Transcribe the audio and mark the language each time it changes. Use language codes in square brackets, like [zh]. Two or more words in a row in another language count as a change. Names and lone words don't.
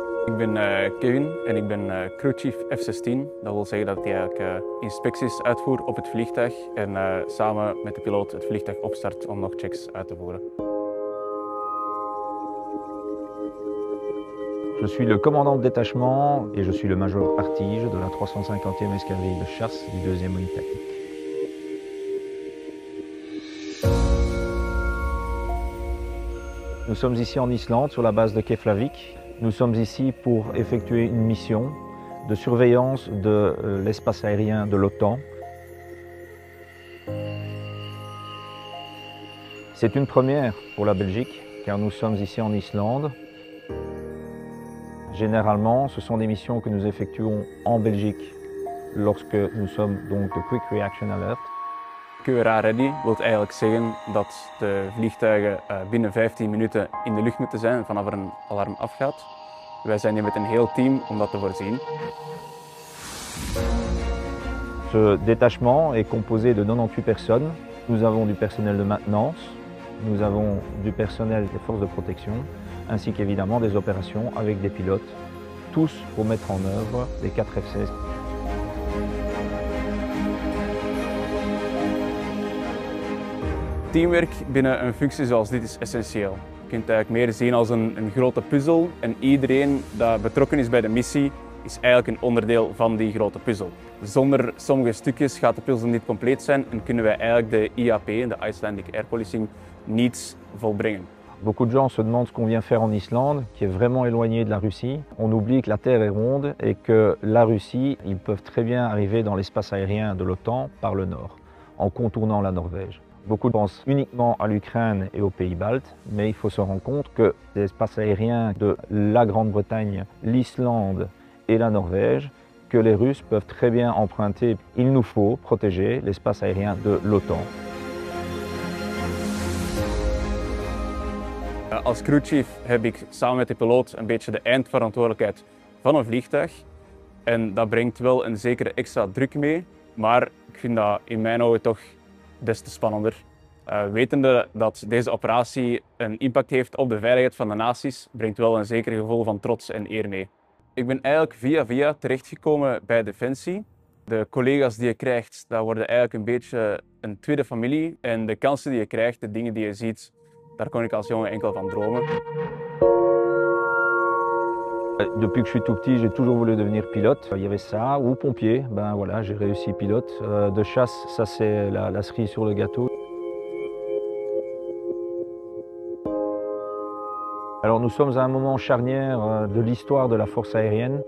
[nl] Ik ben Kevin en ik ben crewchief F-16. Dat wil zeggen dat ik eigenlijk inspecties uitvoer op het vliegtuig en samen met de piloot het vliegtuig opstart om nog checks uit te voeren. [fr] Je suis le commandant de détachement et je suis le major Artige de la 350e escadrille de chasse du 2e Ligne Tactique. Nous sommes ici en Islande sur la base de Keflavik. Nous sommes ici pour effectuer une mission de surveillance de l'espace aérien de l'OTAN. C'est une première pour la Belgique car nous sommes ici en Islande. Généralement, ce sont des missions que nous effectuons en Belgique lorsque nous sommes donc de [en] Quick Reaction Alert. [nl] QRA Ready wil eigenlijk zeggen dat de vliegtuigen binnen 15 minuten in de lucht moeten zijn vanaf er een alarm afgaat. Wij zijn hier met een heel team om dat te voorzien. [fr] Ce détachement est composé de 98 personnes. Nous avons du personnel de maintenance, nous avons du personnel des forces de protection, ainsi qu'évidemment des opérations avec des pilotes, tous pour mettre en œuvre les 4 F-16. [nl] Teamwerk binnen een functie zoals dit is essentieel. Je kunt het eigenlijk meer zien als een grote puzzel en iedereen dat betrokken is bij de missie is eigenlijk een onderdeel van die grote puzzel. Zonder sommige stukjes gaat de puzzel niet compleet zijn en kunnen wij eigenlijk de IAP, de [en] Icelandic Air Policing, [nl] niet volbrengen. [fr] Beaucoup de gens se demandent ce qu'on vient faire en Islande, qui est vraiment éloigné de la Russie. On oublie que la Terre est ronde et que la Russie, ils peuvent très bien arriver dans l'espace aérien de l'OTAN par le nord, en contournant la Norvège. Beaucoup pensent uniquement à l'Ukraine et aux pays baltes, mais il faut se rendre compte que l'espace aérien de la Grande-Bretagne, l'Islande et la Norvège, que les Russes peuvent très bien emprunter. Il nous faut protéger l'espace aérien de l'OTAN. [nl] Als crewchief heb ik samen met de piloot een beetje de eindverantwoordelijkheid van een vliegtuig. En dat brengt wel een zekere extra druk mee, maar ik vind dat in mijn ogen toch des te spannender. Wetende dat deze operatie een impact heeft op de veiligheid van de naties, brengt wel een zeker gevoel van trots en eer mee. Ik ben eigenlijk via terechtgekomen bij Defensie. De collega's die je krijgt, dat worden eigenlijk een beetje een tweede familie. En de kansen die je krijgt, de dingen die je ziet, daar kon ik als jongen enkel van dromen. [fr] Depuis que je suis tout petit, j'ai toujours voulu devenir pilote. Il y avait ça, ou pompier. Ben voilà, j'ai réussi pilote. De chasse, ça c'est la cerise sur le gâteau. Alors nous sommes à un moment charnière de l'histoire de la force aérienne.